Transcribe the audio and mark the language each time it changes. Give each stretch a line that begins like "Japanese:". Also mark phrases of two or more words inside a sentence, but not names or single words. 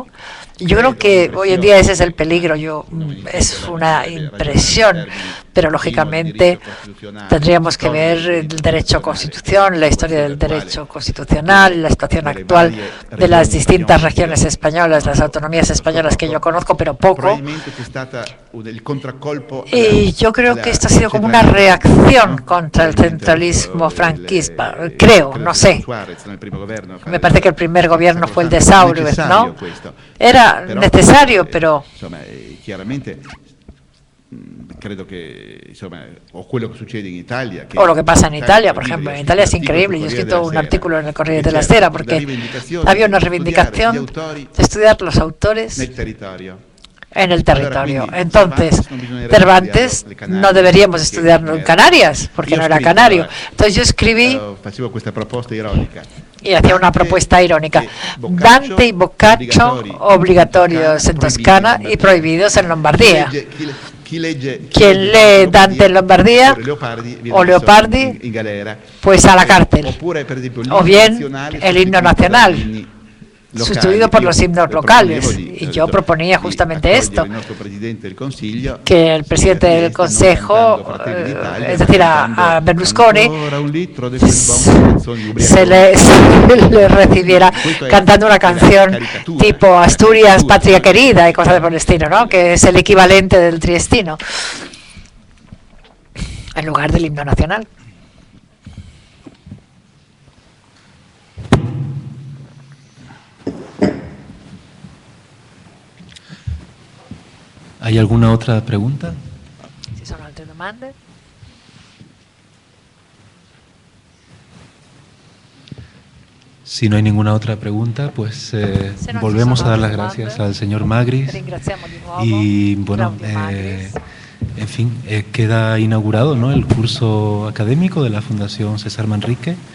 Spanish: Yo creo que hoy en día ese es el peligro. Es una impresión, pero lógicamente tendríamos que ver el derecho constitucional, la historia del derecho constitucional, la situación actual de las distintas regiones españolas, las autonomías españolas que yo conozco, pero poco. Y yo creo que esto ha sido como una reacción contra el centralismo franquista, creo, no sé. Me parece que el primer gobierno fue el de Saurez, ¿no? Era necesario, pero
Italian: credo che insomma o quello che succede in Italia
Spanish: o lo que pasa en Italia, por ejemplo. En Italia es increíble. Yo he escrito un artículo en el Corriere della Sera porque había una reivindicación de estudiar los autores en el territorio. Entonces, Cervantes no deberíamos estudiarlo en Canarias, porque no era canario. Entonces yo escribí y hacía una propuesta irónica. Dante y Boccaccio obligatorios en Toscana y prohibidos en Lombardía. Quien lee Dante en Lombardía o Leopardi,
Italian: in galera.
Spanish: pues a la cárcel.
Italian: Oppure, per esempio,
Spanish: O bien el himno nacional, sustituido por los himnos locales. Y yo proponía justamente esto, que el presidente del Consejo, es decir, a Berlusconi, se le recibiera cantando una canción tipo Asturias, patria querida y cosas por el estilo, ¿no? Que es el equivalente del triestino, en lugar del himno nacional. ¿Hay alguna otra pregunta?
Italian: Si son altre domande.
Spanish: Si no hay ninguna otra pregunta, pues volvemos a dar las gracias al señor Magris. Y bueno, en fin, queda inaugurado, ¿no?, el curso académico de la Fundación César Manrique.